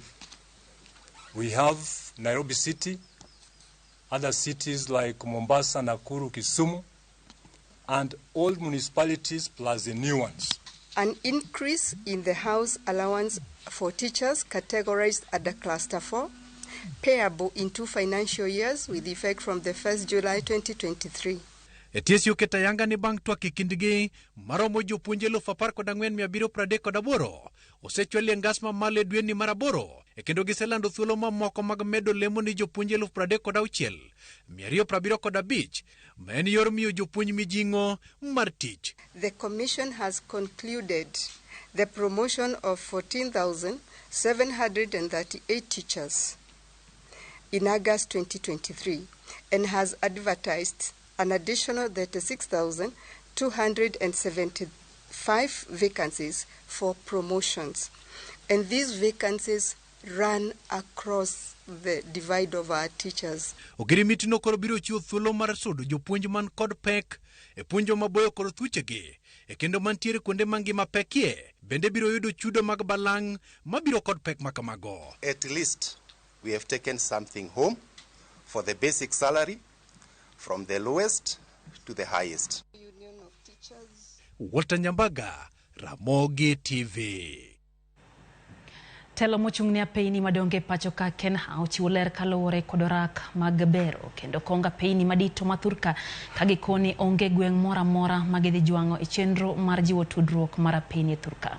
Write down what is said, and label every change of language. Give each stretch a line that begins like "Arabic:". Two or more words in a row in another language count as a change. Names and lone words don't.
English: We have Nairobi City, other cities like Mombasa, Nakuru, Kisumu, and all municipalities plus the new ones. An increase in the house allowance for teachers categorized under Cluster 4, payable in 2 financial years with effect from the 1st July 2023.
Luo (Kenya and Tanzania): Etiesi oketa yanga ni bang twak kindgi maromo jopuonje 14,738 osechwali ngas mamalo dwe ni maraboro kendo giselando thuolo mamoko mag medo lemo ni jopuonje 36,275 ma en yor miyo jopuonj mijing'o mar tich.
English: The Commission has concluded the promotion of 14,738 teachers in August 2023 and has advertised an additional 36,275 vacancies for promotions. And these vacancies run across the divide of our teachers.
Luo (Kenya and Tanzania): Ogirimiti no koro biro chiwo thuolo mar sudo jopuonj man kod pek e puonjo maboyo koro thuchegi e kendo mantiere kuonde mangima pekie bende biro yudo chudo mag balang' mabiro kod pek makamago.
English: At least we have taken something home for the basic salary from the lowest to the highest. Union of Teachers. Walter Nyambaga, Ramogi TV.
Luo (Kenya and Tanzania): Telo mochung'ne peini madonge pachoka Kenha ochiwo ler kaluwore kod orak mag bero kendo konga peini madito mathurka kagikoni onge gweng' mora mora magidhi jwang'o e chenro mar jiwo tudruok mar peini thurka.